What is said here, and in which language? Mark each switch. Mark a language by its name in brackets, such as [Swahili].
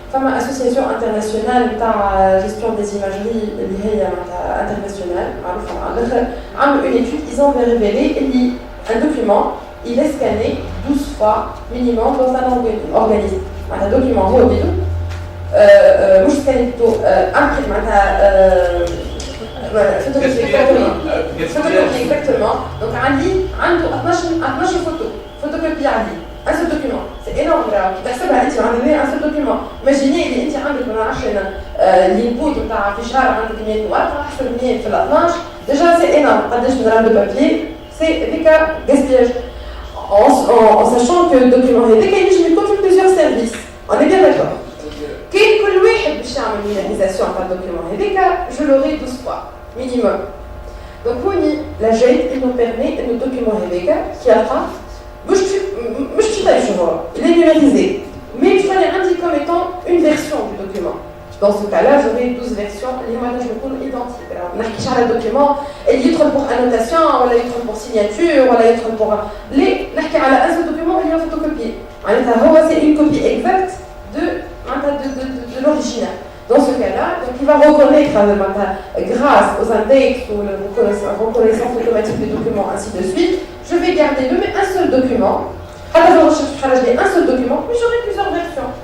[French] فما association internationale تاع gestion des imageries اللي هي internationale [Arabic] معروفة على الآخر، عملوا [French] une étude, ils ont révélé اللي un document il est scanné 12 fois minimum dans un organisme. [Arabic] معناتها document هو بيدو مش سكاني بيدو امبريم معناتها فوتوكوبي exactement. دونك عنده 12 فوتوكوبي عليه un seul document. [French] C'est énorme là. [Arabic] تحسبها انت عندك [French] un seul document. [Arabic] Imaginez اللي انت عندك ما نعرفش انا الانبوت نتاع في شهر عندك 100 ورقه، احسب 100 في 12 ديجا سي énorme. قداش من رام دو بابي سي هذيك gaspillage. [French] En sachant que le document [Arabic] هذاك ينجم يكون في [French] plusieurs services. On est bien d'accord. [Arabic] كاين كل واحد باش يعمل numérisation تاع الدوكيومون هذاك [French] je l'aurai 12 fois minimum. Donc هوني la GED il nous permet [Arabic] ان الدوكيومون هذاك كيلقى مش باش هو [French] il est numérisé mais il fallait indiquer comme étant une version du document. Dans ce cas-là, j'aurai 12 versions [Arabic] اللي هما نجم يكونوا [French] identiques. [Arabic] ما نحكيش على دوكيومون اللي يدخل [French] pour annotation [Arabic] ولا يدخل [French] pour signature [Arabic] ولا يدخل pour لي، نحكي على [French] un seul document [Arabic] اللي هو photocopie. معناتها هو [French] c'est une copie exacte de l'original. Dans ce cas-là, donc il va reconnaître grâce aux index ou la reconnaissance automatique des documents, ainsi de suite. Je vais garder un seul document. À la recherche, un seul document, mais j'aurai plusieurs versions.